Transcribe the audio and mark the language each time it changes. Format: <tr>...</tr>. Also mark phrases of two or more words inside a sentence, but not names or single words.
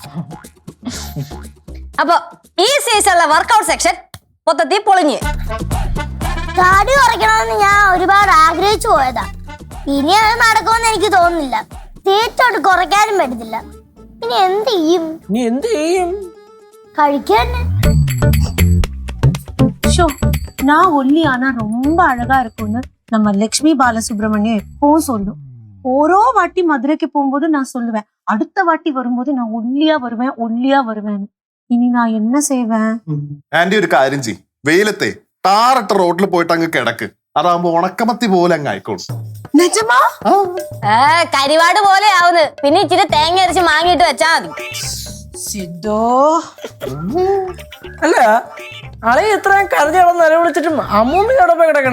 <ml>അപ്പൊ ഈ സീസണിലെ വർക്കൗട്ട് സെക്ഷൻ മൊത്തത്തിൽ പൊളിഞ്ഞ്. താടി കുറയ്ക്കണമെന്ന് ഞാൻ ഒരുപാട് ആഗ്രഹിച്ചു പോയതാ. ഇനി അത് നടക്കുമെന്ന് എനിക്ക് തോന്നുന്നില്ല. തീറ്റോട്ട് കുറയ്ക്കാനും പറ്റത്തില്ല. ഇനി എന്ത് ചെയ്യും? നീ എന്ത് ചെയ്യും? കഴിക്കാൻ.</ml> <ta>ஷோ நான் ஒல்லி ஆனா ரொம்ப அழகா இருக்கும்னு நம்ம லட்சுமி பாலசுப்ரமணியம் எப்பவும் சொல்லும். ஓரோ வாட்டி மதுரைக்கு போகும்போது நான் சொல்லுவேன், அடுத்த வாட்டி வரும்போது நான் ஒல்லியா வருவேன் ஒல்லியா வருவேன்.</ta> <ml>ഇനി ഞാൻ</ml> <ta>என்ன செய்வேன்?</ta> <ml>ആന്റി ഒരു കാര്യം ചെയ്യ്, വെയിലത്തെ ടാറിട്ട റോഡിൽ പോയിട്ട് അങ്ങ് കിടക്ക്. അതാകുമ്പോ ഉണക്കമത്തി പോലെ അങ്ങ് ആയിക്കോളും.</ml> <ta>நிஜமா?</ta> <ml>കരിവാട് പോലെ ആവുന്നത്. പിന്നെ ഇച്ചിരി തേങ്ങ അരച്ച് മാങ്ങിയിട്ട് വെച്ചാ മതി. സിദ്ധോ, അല്ല അളി ഇത്രയും കരഞ്ഞോളം നിലവിളിച്ചിട്ടും അമ്മൂമ്മയോടൊപ്പം കിടക്കണ്.</ml>